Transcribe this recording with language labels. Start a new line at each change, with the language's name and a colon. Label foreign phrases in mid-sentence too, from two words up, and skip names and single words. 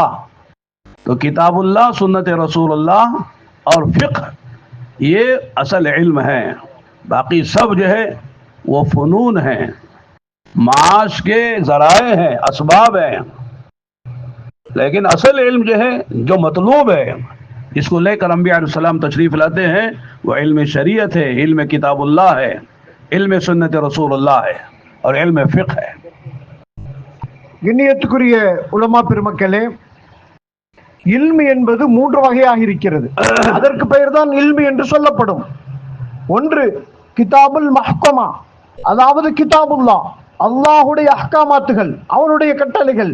Hindi: तो किताबुल्लाह, सुन्नत रसूलुल्लाह और फ़िक़्ह ये असल इल्म है, बाकी सब जो है वो फ़नून हैं, माश के ज़राए हैं, असबाब हैं। लेकिन असल इल्म जो है जो मतलूब है इसको लेकर अंबिया अलैहिस्सलाम तशरीफ़ लाते हैं, वो इल्म शरीयत है, इल्म किताबुल्लाह है, इल्म सुन्नत रसूलुल्लाह है और इल्म फ़िक़्ह है।
Tamil: கண்ணியத்துக்குரிய உலமா பெருமக்களே, இல்மு என்பது 3 வகையாக இருக்கிறது. அதற்கு பெயர்தான் இல்மு என்று சொல்லப்படும். ஒன்று கிதாபுல் மஹ்கமா, அதாவது கிதாபுல்லா, அல்லாஹுடைய அஹ்காமாத்துகள், அவனுடைய கட்டளைகள்.